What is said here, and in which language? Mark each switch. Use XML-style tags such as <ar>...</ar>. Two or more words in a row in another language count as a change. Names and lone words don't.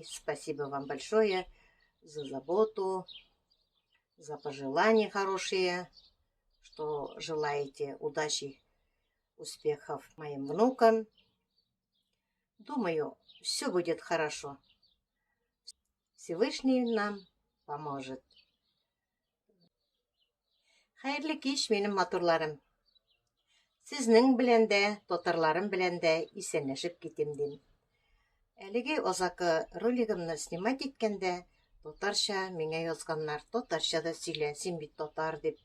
<ru>Спасибо вам большое за заботу, за пожелания хорошие, что желаете удачи, успехов моим внукам. Думаю, все будет хорошо. Всевышний нам поможет.</ru> <tt>Хәерле кич, минем матурларым. Сезнең белән дә, тотарларым белән дә исәнләшеп китим дим. Әлеге озакы ролигымны снимать иткәндә, тотарча миңа язганнар, тотарча да сөйлә, син бит тотар дип.</tt>